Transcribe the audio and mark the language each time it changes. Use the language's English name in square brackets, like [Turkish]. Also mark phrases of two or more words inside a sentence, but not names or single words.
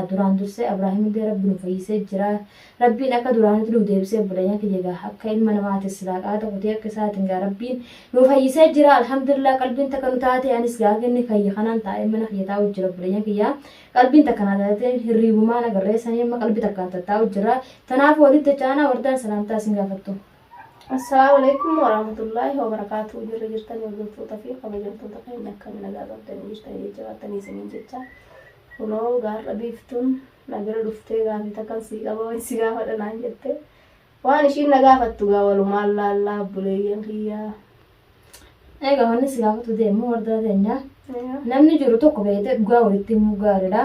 [Oromo] duraan dursee Ibraahim illee rabbi nu fayyisee jira rabbiin akka duraanitti nu deebisee balanya kiyya gaa akka ilma namaati silaaqaa tokkotee akka isaatiin gaa rabbiin nu fayyisee jira alhamdulillah qalbiin takka nu taate anis gaa kenni fayya kanaan taa'ee mana kiyya taa'u jira balanya kiyya qalbiin takka na taate hirriibumaan agarreessanii amma qalbii takkaan taa'u jira tanaaf walitti caana wardaan salaamtaa isin gaafattu. [Arabic] السلام عليكم ورحمة الله وبركاته. [Oromo] Jirtan hordoftoota fi kabajamtoota keenya akka nagaa qabdanii jirtanii jajjabaatanii isiniin jecha kunoo gaarra biiftuun nagara dhuftee gaafii takkan sii qaba si gaafadha naan jette waan ishiin na gaafattu gaa walumaan laallaa buleeyyan kiyyaa. Egaa wanni si gaafatu deemu wardaa teenya namni jiru tokko beekte dhugaa walitti himuu gaariidha.